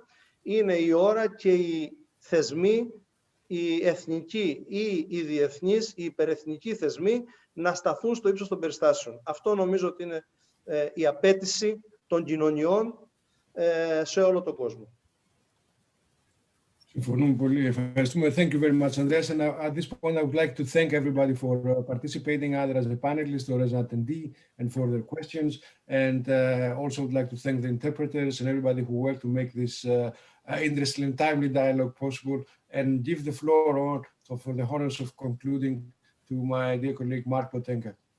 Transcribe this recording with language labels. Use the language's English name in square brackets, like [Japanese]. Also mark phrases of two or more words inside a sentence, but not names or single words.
[Greek] Είναι η ώρα και οι θεσμοί, οι εθνικοί ή οι διεθνείς, οι υπερεθνικοί θεσμοί να σταθούν στο ύψος των περιστάσεων. Αυτό νομίζω ότι είναι η απέτηση των κοινωνιών σε όλο τον κόσμο. Συμφωνούμε πολύ. Ευχαριστούμε. [English] Thank you very much, Andreas. And at this point, I would like to thank everybody for participating, either as a panelist or as an attendee, and for their questions. And also would like to thank the interpreters and everybody who worked to make this interesting and timely dialogue possible. And give the floor on for the honors of concluding to my dear colleague, Mark Potenka.